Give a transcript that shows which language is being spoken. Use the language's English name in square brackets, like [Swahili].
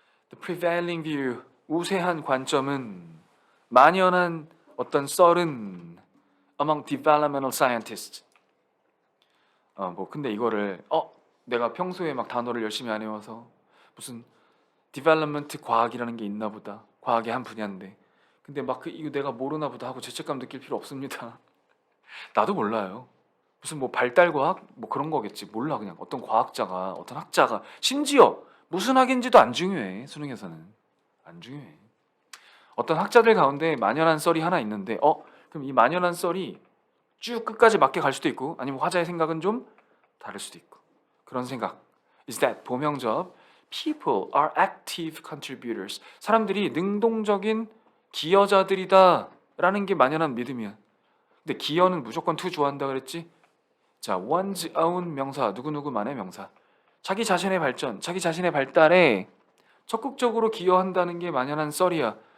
[English] The prevailing view, [Korean] 우세한 관점은 만연한 어떤 썰은 [English] among developmental scientists. [Korean] 근데 이거를 내가 평소에 막 단어를 열심히 안 해와서 무슨 development 과학이라는 게 있나 보다. 과학의 한 분야인데. 근데 막 이거 내가 모르나 보다 하고 죄책감 느낄 필요 없습니다. 나도 몰라요. 무슨 뭐 발달과학 뭐 그런 거겠지. 몰라. 그냥 어떤 과학자가 어떤 학자가 심지어 무슨 학인지도 안 중요해. 수능에서는 안 중요해. 어떤 학자들 가운데 만연한 썰이 하나 있는데 그럼 이 만연한 썰이 쭉 끝까지 맞게 갈 수도 있고 아니면 화자의 생각은 좀 다를 수도 있고 그런 생각. [English] Is that [Korean] 보명접 [English] people are active contributors. [Korean] 사람들이 능동적인 기여자들이다 라는 게 만연한 믿음이야. 근데 기여는 무조건 to 좋아한다 그랬지? 자, [English] one's own [Korean] 명사, 누구누구만의 명사. 자기 자신의 발전, 자기 자신의 발달에 적극적으로 기여한다는 게 만연한 썰이야.